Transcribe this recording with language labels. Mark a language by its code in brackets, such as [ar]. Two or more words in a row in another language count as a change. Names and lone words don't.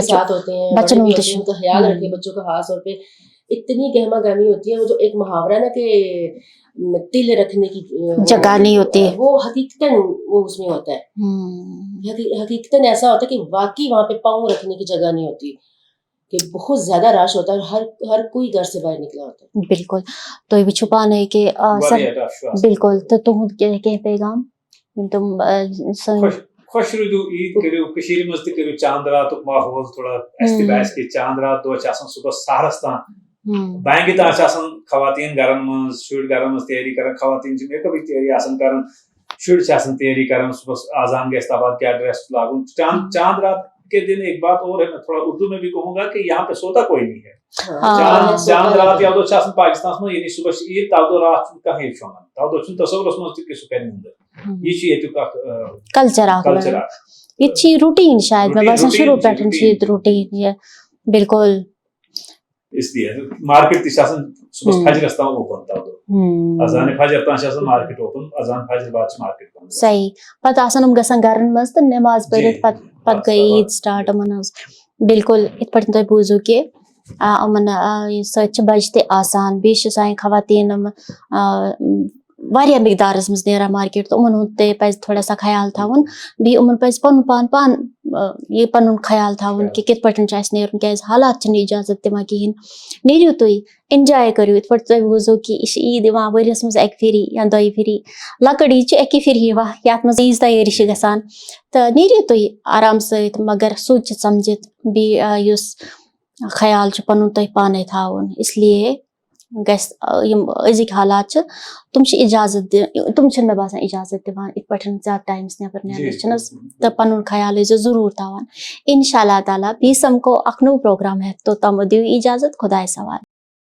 [ur] ساتھ ہوتے ہیں, بچے بھی ہوتے ہیں, ان کا خیال رکھیں. بچوں کا خاص طور پہ اتنی گہما گہمی ہوتی ہے, وہ جو ایک محاورہ ہے نا کہ تل رکھنے کی جگہ نہیں ہوتی, وہ حقیقتاً وہ اس میں ہوتا ہے, حقیقتاً ایسا ہوتا ہے کہ واقعی وہاں پہ پاؤں رکھنے کی جگہ نہیں ہوتی, کہ بہت زیادہ رش ہوتا ہے, اور ہر کوئی گھر سے باہر نکلا ہوتا ہے. [ks] بالکل تُہۍ وٕچھِو پانے کہِ بالکل تہٕ تُہُنٛد کینٛہہ پیغام یِم تِم سٲنۍ خوش روٗدِو, عیٖد کٔرِو کٔشیٖرِ منٛز تہِ کٔرِو چاند راتُک ماحول تھوڑا, اَسہِ تہِ باسہِ کہِ چاند رات دۄہ چھِ آسان صُبحس سحرس تام, بانگہِ تام چھِ آسان خواتیٖن گرن منٛز, شُرۍ گرن منٛز تیٲری کران, خواتیٖن چھِ میک اپٕچ تیٲری آسان کران, شُرۍ چھِ آسان تیٲری کران صُبحس آزان گژھِ تب بعد کیا ڈریس لاگُن. [ur] چاند رات کے دن ایک بات اور ہے, میں تھوڑا اردو میں بھی کہوں گا کہ یہاں پہ سوتا کوئی نہیں ہے. [ks] چاند رات یو دۄہ چھِ آسان پاکستانس منٛز, یعنی صُبحس چھِ عیٖد تَمہِ دۄہ رات چھُنہٕ کٕہٕنۍ شۄنٛگان, تَمہِ دۄہ چھُنہٕ تصورس منٛز تہِ کہِ سُہ کرِ نِندٕر. یہِ چھُ ییٚتیُک اکھ کلچر اکھ, ییٚتہِ چھِ یہِ روٗٹیٖن شاید مےٚ باسان شروٗع پٮ۪ٹھ چھِ ییٚتہِ روٗٹیٖن یہِ. بالکل اس لیے مارکیٹ تہِ چھِ آسان صُبحس فجرس تام اوپن, تَمہِ دۄہ اذان فجر تام چھِ آسان [en] market open, [ks] اذان فجر بعد چھِ مارکیٹ بند. صحیح, پتہٕ آسان یِم گژھان گرن منٛز تہٕ نٮ۪ماز پٔرِتھ پتہٕ گٔے عیٖد سٹارٹ یِمن ہٕنٛز. بالکل یِتھ پٲٹھۍ تۄہہِ بوٗزِو کہِ یِمن سۭتۍ چھِ بچہِ تہِ آسان, بیٚیہِ چھِ سانہِ خواتیٖن واریاہ مقدارس منٛز نیران مارکیٹ, تہٕ یِمن ہُنٛد تہِ پزِ [ur] تھوڑا سا [ks] خیال تھاوُن. بیٚیہِ یِمن پزِ پان یہِ پنُن خیال تھاوُن کہِ کِتھ پٲٹھۍ چھُ اَسہِ نیرُن, کیازِ حالات چھِنہٕ اِجازت دِوان کِہیٖنۍ. نیٖرِو تُہۍ, اِنجاے کٔرِو, یِتھ پٲٹھۍ تۄہہِ بوٗزِو کہِ یہِ چھِ عیٖد یِوان ؤریس منٛز اَکہِ پھِرِ یا دۄیہِ پھِرِ, لۄکٕٹ عیٖد چھِ اَکی پھِرِ یِوان یَتھ منٛز عیٖذ تیٲری چھِ گژھان, تہٕ نیٖرِو تُہۍ آرام سۭتۍ مگر سوٗنٛچِتھ سمجھِتھ. بیٚیہِ یُس خیال چھُ پنُن تۄہہِ پانے تھاوُن, اس لیے گژھِ یِم أزِکۍ حالات چھِ تِم چھِ اِجازت تِم چھِنہٕ مےٚ باسان اِجازت دِوان یِتھ پٲٹھۍ زیادٕ ٹایمَس نٮ۪بر نیرنس چھِنہٕ حظ, تہٕ پنُن خیال ٲسۍزیو ضروٗر تھاوان. [ar] اِنشاء اللہ تعالیٰ [ks] بیٚیہِ سمکھو اکھ نوٚو پروگرام ہٮ۪تھ, توٚتام دِیِو اِجازت, خۄدایَس حوالہٕ.